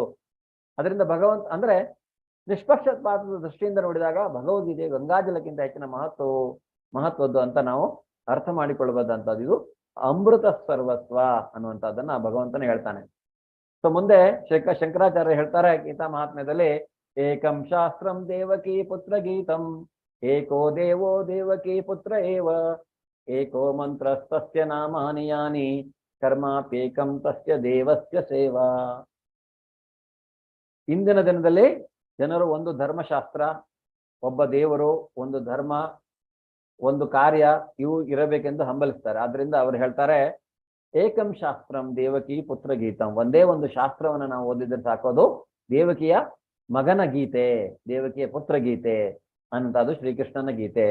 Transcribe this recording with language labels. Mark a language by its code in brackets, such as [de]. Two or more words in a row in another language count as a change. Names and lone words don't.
[kn] ಅದರಿಂದ ಭಗವಂತ ಅಂದ್ರೆ ನಿಷ್ಪಕ್ಷಪಾತದ ದೃಷ್ಟಿಯಿಂದ ನೋಡಿದಾಗ ಭಗವದ್ಗೀತೆ ಗಂಗಾಜಲಕ್ಕಿಂತ ಹೆಚ್ಚಿನ ಮಹತ್ವದ್ದು ಅಂತ ನಾವು ಅರ್ಥ ಮಾಡಿಕೊಳ್ಳಬಹುದಂತದ್ದು. ಇದು ಅಮೃತ ಸರ್ವಸ್ವ ಅನ್ನುವಂಥದ್ದನ್ನ ಭಗವಂತನೇ ಹೇಳ್ತಾನೆ. ಸೊ ಮುಂದೆ ಶಂಕರಾಚಾರ್ಯ ಹೇಳ್ತಾರೆ ಗೀತಾ ಮಹಾತ್ಮ್ಯದಲ್ಲಿ, [sa] ಏಕಂ ಶಾಸ್ತ್ರಂ ದೇವಕಿ ಪುತ್ರ ಗೀತಂ ಏಕೋ ದೇವೋ ದೇವಕಿ ಪುತ್ರ ಏವ ಏಕೋ ಮಂತ್ರಸ್ತಸ್ಯ ನಾಮಾನಿ ಯಾನಿ ಕರ್ಮಾಪ್ಯೇಕಂ ತಸ್ಯ ದೇವಸ್ಯ ಸೇವಾ. [kn] ಇಂದಿನ ದಿನದಲ್ಲಿ ಜನರು ಒಂದು ಧರ್ಮಶಾಸ್ತ್ರ, ಒಬ್ಬ ದೇವರು, ಒಂದು ಧರ್ಮ, ಒಂದು ಕಾರ್ಯ ಇವು ಇರಬೇಕೆಂದು ಹಂಬಲಿಸ್ತಾರೆ. ಆದ್ರಿಂದ ಅವರು ಹೇಳ್ತಾರೆ, [sa] ಏಕಂ ಶಾಸ್ತ್ರಂ ದೇವಕಿ ಪುತ್ರ ಗೀತಂ. [kn] ಒಂದೇ ಒಂದು ಶಾಸ್ತ್ರವನ್ನು ನಾವು ಓದಿದ್ರೆ ಸಾಕೋದು ದೇವಕಿಯ ಮಗನ ಗೀತೆ, ದೇವಕಿಯ ಪುತ್ರ ಗೀತೆ ಅನ್ನುವಂಥದ್ದು ಶ್ರೀಕೃಷ್ಣನ ಗೀತೆ.